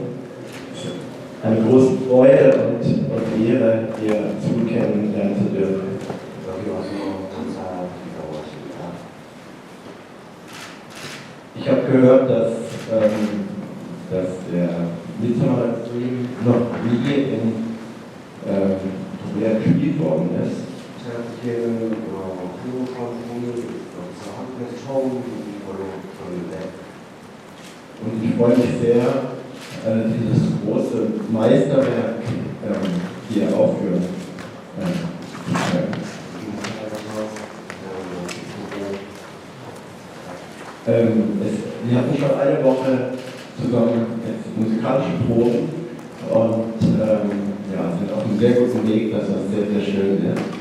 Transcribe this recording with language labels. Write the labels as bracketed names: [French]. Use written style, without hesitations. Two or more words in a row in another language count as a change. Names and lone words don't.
[German] Es ist eine große Freude und Ehre, hier kennenlernen zu dürfen. Ich habe gehört, dass der Midsummer Dream noch nie in Korea gespielt worden ist. [Korean] 제가 듣기에는 한국판 공연이 여기서 한국에서 처음인 걸로 들었는데 [German] Und ich freue mich sehr, dieses große Meisterwerk hier aufführen zu können. Wir hatten schon eine Woche zusammen jetzt musikalische Proben und sind auf einem sehr guten Weg, dass das sehr, sehr schön ist.